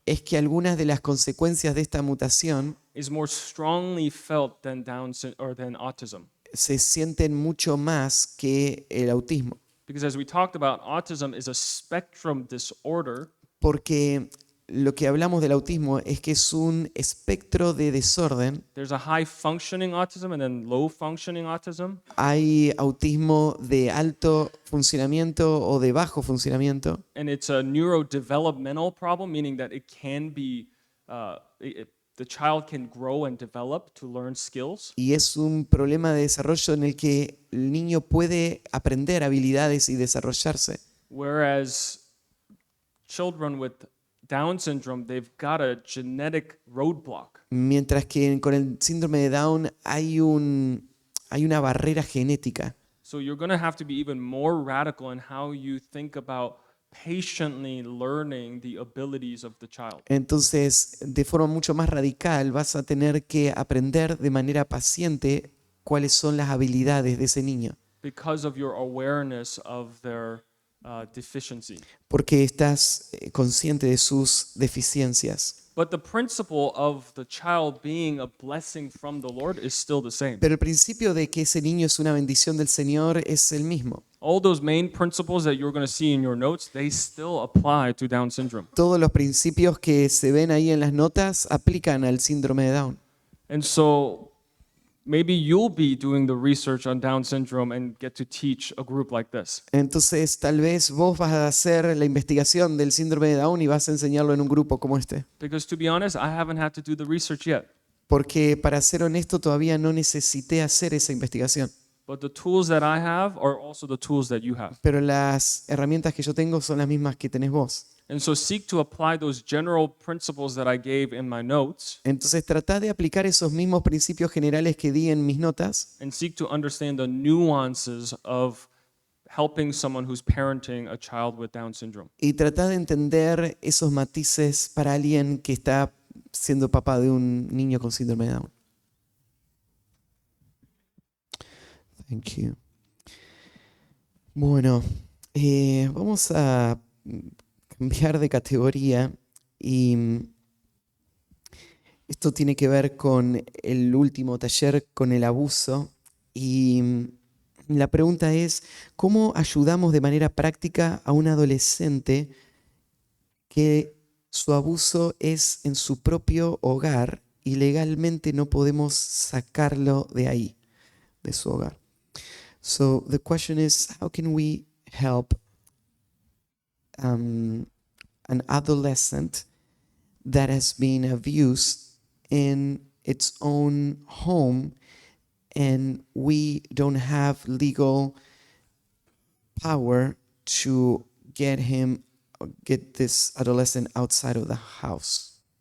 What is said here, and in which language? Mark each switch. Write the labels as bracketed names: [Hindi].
[Spanish] es que algunas de las consecuencias de esta mutación [English] is more strongly felt than than autism. [Spanish] se sienten mucho más que el autismo. [English] Because as we talked about, autism is a spectrum disorder, [Spanish] Porque lo que hablamos del autismo es que es un espectro de desorden. [English] there's a high functioning autism and then low functioning autism. [Spanish] Hay autismo de alto funcionamiento o de bajo funcionamiento. [English] And it's a neurodevelopmental problem, meaning that it can be, the child can grow and develop to learn skills. [Spanish] Y es un problema de desarrollo en el que el niño puede aprender habilidades y desarrollarse. [English] Whereas children with Down syndrome, they've got a genetic roadblock. [Spanish] Mientras que con el síndrome de Down hay una barrera genética. [English] So you're going to have to be even more radical in how you think about patiently learning the abilities of the child. [Spanish] Entonces, de forma mucho más radical, vas a tener que aprender de manera paciente cuáles son las habilidades de ese niño, [English] Because of your awareness of their deficiency. [Spanish] porque estás consciente de sus deficiencias. [English] But the principle of the child being a blessing from the Lord is still the same. [Spanish] Pero el principio de que ese niño es una bendición del Señor es el mismo. [English] All those main principles that you're going to see in your notes, they still apply to Down syndrome. [Spanish] Todos los principios que se ven ahí en las notas aplican al síndrome de Down. [English] And so maybe you'll be doing the research on Down syndrome and get to teach a group like this. [Spanish] Entonces, tal vez vos vas a hacer la investigación del síndrome de Down y vas a enseñarlo en un grupo como este. [English] Because to be honest, I haven't had to do the research yet. [Spanish] Porque para ser honesto, todavía no necesité hacer esa investigación. [English] But the tools that I have are also the tools that you have. [Spanish] Pero las herramientas que yo tengo son las mismas que tenés vos. [English] And so seek to apply those general principles that I gave in my notes [Spanish] Entonces, tratá de aplicar esos mismos principios generales que di en mis notas [English] and seek to understand the nuances of helping someone who's parenting a child with Down syndrome. [Spanish] y tratá de entender esos matices para alguien que está siendo papá de un niño con síndrome de Down. [English] Thank you. [Spanish] Bueno, vamos a cambiar de categoría y esto tiene que ver con el último taller, con el abuso. Y la pregunta es, ¿cómo ayudamos de manera práctica a un adolescente que su abuso es en su propio hogar y legalmente no podemos sacarlo de ahí, de su hogar? [English] So the question is, how can we help an adolescent that has been abused in its own home and we don't have legal power to get this adolescent outside of the house?